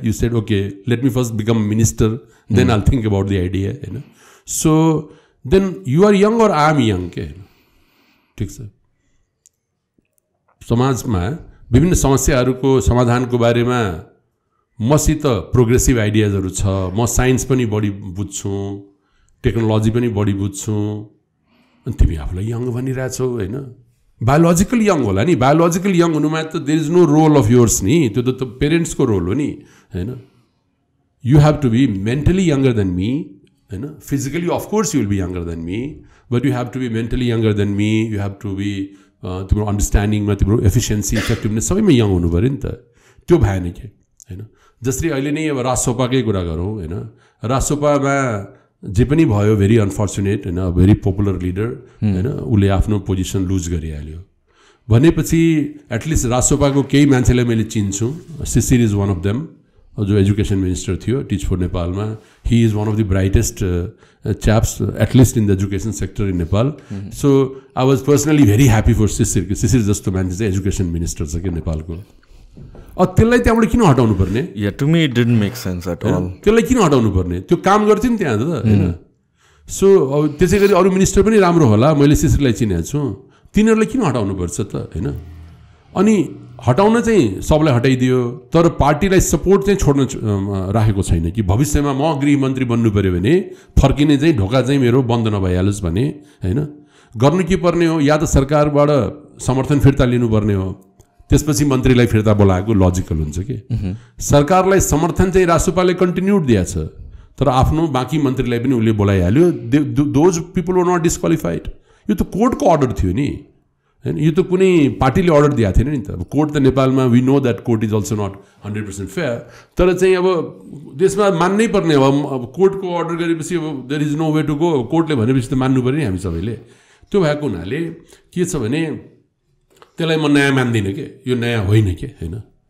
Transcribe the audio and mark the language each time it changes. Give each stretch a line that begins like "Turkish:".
English: You said, okay, let me first become a minister, then I'll think about the idea. So then you are young or I am young.
Nepali: ठिक छ, समाजमा विभिन्न समस्याहरूको समाधानको बारेमा मसित प्रोग्रेसिभ आइडियाजहरू छ, म साइन्स पनि बढी बुझ्छु, टेक्नोलोजी पनि बढी बुझ्छु, अनि तिमी आफूलाई यङ भनिरहेछौ हैन। बायोलोजिकल यङ होला नि, बायोलोजिकल यङ हुनुमा त
English: there is no role of yours
Nepali: नि, त्यो त पेरेन्ट्सको रोल हो नि हैन।
English: you have to be mentally younger than me हैन, physically of course you will be younger than me, but you have to be mentally younger than me, you have to be
Nepali: तिम्रो अन्डरस्ट्यान्डिङमा, तिम्रो efficiency, effectiveness सबैमा young हुनु पऱ्यो नि त। त्यो भएन के हैन। जसरी अहिले नै अब राजसभाकै कुरा गरौँ हैन, राजसभामा जे पनि भयो भेरी अनफर्चुनेट हैन, भेरी पपुलर लिडर हैन, उसले आफ्नो पोजिसन लुज गरिहाल्यो भनेपछि एटलिस्ट राजसभाको केही मान्छेलाई मैले चिन्छु। शिशिर
English: is one of them,
Nepali: जो एजुकेसन मिनिस्टर थियो टिच फर नेपालमा।
English: He is one of the brightest chaps, at least in the education sector in Nepal. So I was personally very happy for Shishir.
Nepali: Shishir जस्तो मान्छे चाहिँ education minister छ कि नेपालको। त्यसलाई त्यहाँबाट किन हटाउनु पर्ने?
English: Yeah, to me it didn't make sense at all.
Nepali: त्यसलाई किन हटाउनु पर्ने? त्यो काम गर्थ्यो नि त्यहाँ त हैन। सो त्यसै गरी अरू मिनिस्टर पनि राम्रो होला, मैले शिशिरलाई चिनेको छु, तिनीहरूलाई किन हटाउनु पर्छ त हैन। अनि हटाउन चाहिँ सबलाई हटाइदियो, तर पार्टीलाई सपोर्ट चाहिँ छोड्न राखेको छैन कि भविष्यमा म गृहमन्त्री बन्नु पऱ्यो भने फर्किने चाहिँ ढोका चाहिँ मेरो बन्द नभइहालोस् भने हैन। गर्नु के पर्ने हो, या त सरकारबाट समर्थन फिर्ता लिनुपर्ने हो, त्यसपछि मन्त्रीलाई फिर्ता बोलाएको लजिकल हुन्छ कि। सरकारलाई समर्थन चाहिँ राष्ट्रपालले कन्टिन्युड दिएछ, तर आफ्नो बाँकी मन्त्रीलाई पनि उसले बोलाइहाल्यो।
English: Those people were not disqualified.
Nepali: यो त कोर्टको अर्डर थियो नि हैन, यो त कुनै पार्टीले अर्डर दिएको थिएन नि त। अब कोर्ट त नेपालमा
English: we know that court is also not 100% fair,
Nepali: तर चाहिँ अब देशमा मान्नै पर्ने हो। अब कोर्टको अर्डर गरेपछि अब
English: there is no way to go,
Nepali: कोर्टले भनेपछि त मान्नु पऱ्यो नि हामी सबैले। त्यो भएको हुनाले के छ भने त्यसलाई म नयाँ मान्दिनँ के, यो नयाँ होइन के हैन।